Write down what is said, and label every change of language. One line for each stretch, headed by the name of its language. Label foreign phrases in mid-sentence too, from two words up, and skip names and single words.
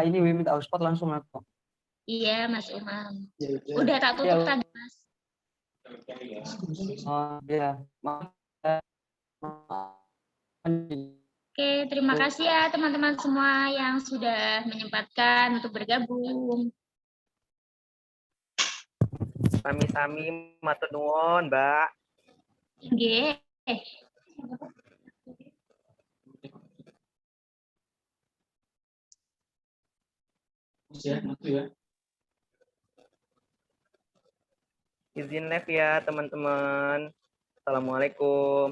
Indonesian: Ini minta hotspot langsung aku. Iya Mas Umam. Udah tak tutup tadi Mas. Oh ya, maaf. Oke, terima kasih ya teman-teman semua yang sudah menyempatkan untuk bergabung.
Javanese: Sami-sami matur nuwun, Mbak.
Indonesian: Nggih. Izin live ya, teman-teman. Assalamualaikum.